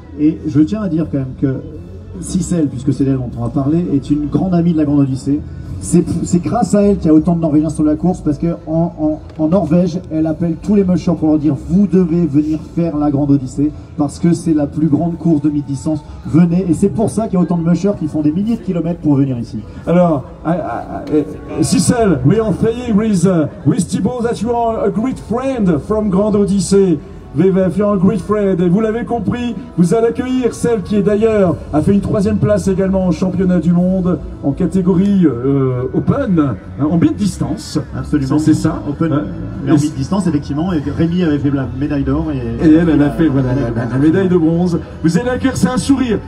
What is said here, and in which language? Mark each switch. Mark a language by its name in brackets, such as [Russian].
[French] Et je tiens à dire quand même que Sissel, puisque c'est d'elle dont on va parler, est une grande amie de la Grande Odyssée. C'est grâce à elle qu'il y a autant de Norvégiens sur la course, parce qu'en Norvège, elle appelle tous les mushers pour leur dire « Vous devez venir faire la Grande Odyssée, parce que c'est la plus grande course de mi-distance. Venez !» Et c'est pour ça qu'il y a autant de mushers qui font des milliers de kilomètres pour venir ici. [English] Alors, Sissel, we are saying with Thibaut that you are a great friend from Grande Odyssée. VVF, you're a great friend. [French] Et vous l'avez compris, vous allez accueillir celle qui est d'ailleurs a fait une 3e place également au championnat du monde en catégorie Open, en mid-distance. Absolument. C'est ça. Open, mais en mid-distance, effectivement. Et Rémi avait fait la médaille d'or. Et elle a fait voilà, la médaille de bronze. Vous allez accueillir, c'est un sourire.